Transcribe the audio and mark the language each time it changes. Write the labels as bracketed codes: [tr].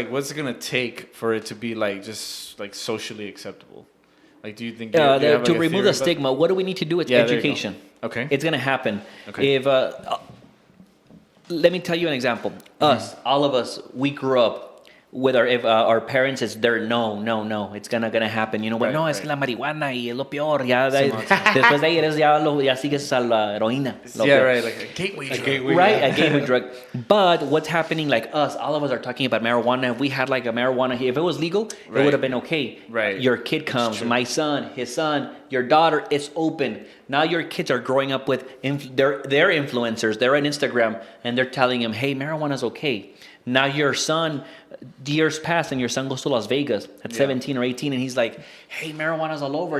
[en] What's it gonna take for it to be just socially acceptable? Do you think to remove the stigma? What do we need to do? It's education. Okay, it's gonna happen. Okay. If let me tell you an example. All of us, we grew up with our parents is there. No, it's gonna happen. [es] No, es que la marihuana y es lo peor. Después de ahí ya sigues a la heroína. [en] Right, like a gateway drug. Right, a gateway drug. But what's happening, all of us are talking about marijuana. If we had a marijuana, if it was legal, it would have been okay. Right. Your kid comes, my son, his son, your daughter, it's open. Now your kids are growing up with they're influencers. They're on Instagram and they're telling them, hey, marijuana's okay. Now your son, years pass, and your son goes to Las Vegas at 17 or 18, and he's like, "Hey, marijuana's all over.